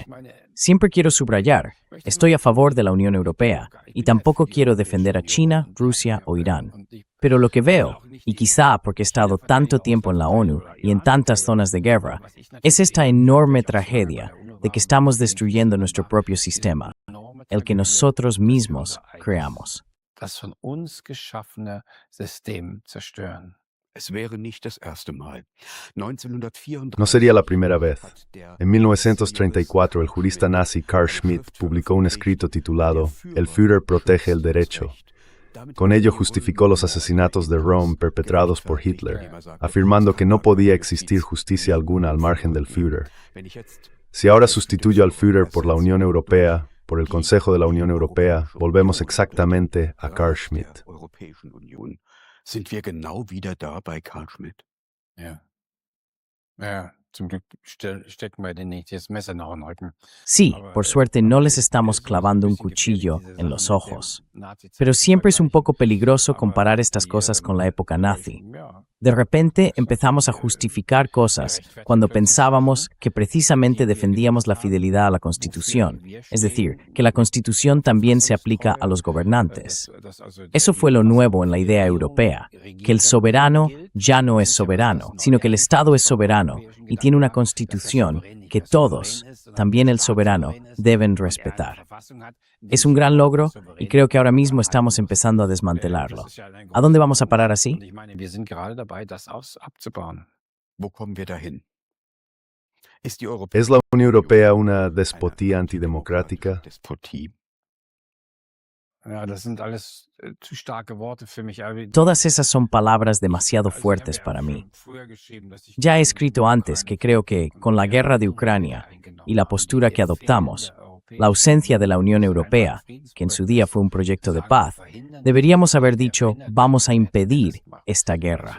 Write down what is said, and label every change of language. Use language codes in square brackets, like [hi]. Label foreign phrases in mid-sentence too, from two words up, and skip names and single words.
[es] Siempre quiero subrayar, estoy a favor de la Unión Europea y tampoco quiero defender a China, Rusia o Irán. Pero lo que veo, y quizá porque he estado tanto tiempo en la ONU y en tantas zonas de guerra, es esta enorme tragedia de que estamos destruyendo nuestro propio sistema, el que nosotros mismos creamos. [de] Das von uns geschaffene System zerstören. Es wäre nicht das erste Mal. 1934 [es] No sería la primera vez. En 1934, el jurista nazi Carl Schmitt publicó un escrito titulado El Führer protege el derecho. Con ello justificó los asesinatos de Rome perpetrados por Hitler, afirmando que no podía existir justicia alguna al margen del Führer. Si ahora sustituyo al Führer por la Unión Europea, por el Consejo de la Unión Europea, volvemos exactamente a Carl Schmitt. [de] Sind wir genau wieder da bei Carl Schmitt. Ja. Ja, zum Glück stecken wir denen nicht das Messer nach den Rücken. [es] Sí, por suerte no les estamos clavando un cuchillo en los ojos. Pero siempre es un poco peligroso comparar estas cosas con la época nazi. De repente empezamos a justificar cosas cuando pensábamos que precisamente defendíamos la fidelidad a la Constitución, es decir, que la Constitución también se aplica a los gobernantes. Eso fue lo nuevo en la idea europea, que el soberano ya no es soberano, sino que el Estado es soberano y tiene una Constitución que todos, también el soberano, deben respetar. Es un gran logro y creo que ahora mismo estamos empezando a desmantelarlo. ¿A dónde vamos a parar así? [de] Wo kommen wir dahin? Ist die [es] ¿Es la Unión Europea una despotía antidemocrática? [de] Despotie? Ja, das sind alles zu starke Worte für mich. [es] Todas esas son palabras demasiado fuertes para mí. Ya he escrito antes que creo que, con la guerra de Ucrania y la postura que adoptamos, la ausencia de la Unión Europea, que en su día fue un proyecto de paz, deberíamos haber dicho, vamos a impedir esta guerra.